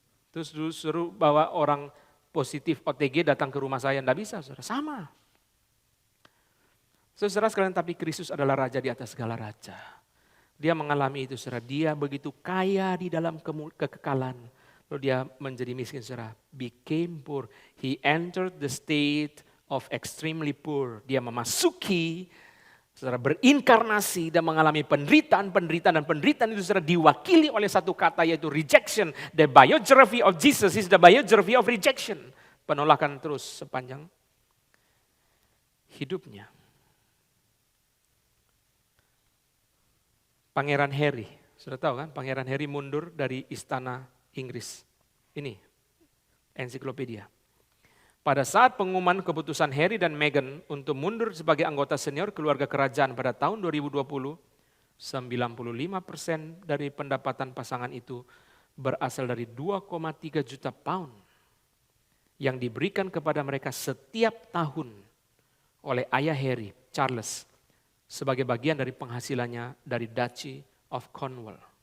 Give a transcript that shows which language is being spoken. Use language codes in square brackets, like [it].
[id] Terus lu suruh bawa orang positif OTG datang ke rumah saya? Nggak bisa, saudara. Sama. Saudara sekalian, tapi Kristus adalah raja di atas segala raja. Dia mengalami itu, saudara. Dia begitu kaya di dalam kekekalan. Lalu dia menjadi miskin, saudara. [en] Became poor. He entered the state of extremely poor. [id] Dia memasuki, saudara, berinkarnasi dan mengalami penderitaan itu, saudara, diwakili oleh satu kata yaitu rejection. [en] The biography of Jesus is the biography of rejection. [id] Penolakan terus sepanjang hidupnya. Pangeran Harry, sudah tahu kan? Pangeran Harry mundur dari istana Inggris. Ini ensiklopedia. Pada saat pengumuman keputusan Harry dan Meghan untuk mundur sebagai anggota senior keluarga kerajaan pada tahun 2020, 95% dari pendapatan pasangan itu berasal dari 2,3 juta pound yang diberikan kepada mereka setiap tahun oleh ayah Harry, Charles, sebagai bagian dari penghasilannya dari Duchy of Cornwall.